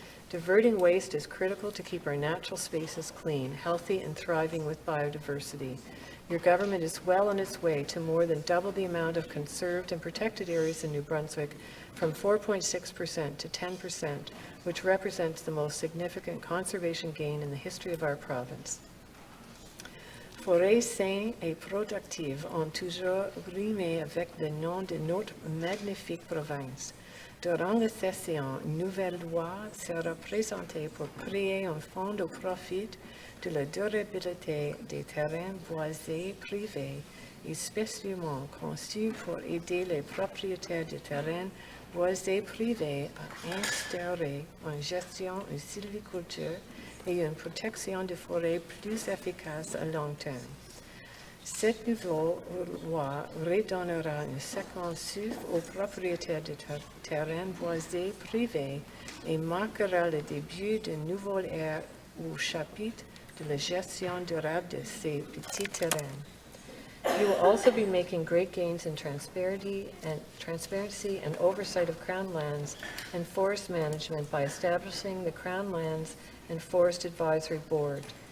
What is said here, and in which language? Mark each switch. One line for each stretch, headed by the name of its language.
English: Diverting waste is critical to keep our natural spaces clean, healthy, and thriving with biodiversity. Your government is well on its way to more than double the amount of conserved and protected areas in New Brunswick from 4.6% to 10%, which represents the most significant conservation gain in the history of our province.
French: Forêts saines et productives ont toujours rimé avec le nom de notre magnifique province. Durant la session, une nouvelle loi sera présentée pour créer un fonds au profit de la durabilité des terrains boisés privés et spécialement conçu pour aider les propriétaires de terrains boisés privés à instaurer une gestion, une sylviculture et une protection des forêts plus efficace à long terme. Cette nouvelle loi redonnera une seconde souffle aux propriétaires de terrains boisés privés et marquera le début d'une nouvelle ère au chapitre de la gestion durable de ces petits terrains.
English: You will also be making great gains in transparency and oversight of Crown lands and forest management by establishing the Crown Lands and Forest Advisory Board.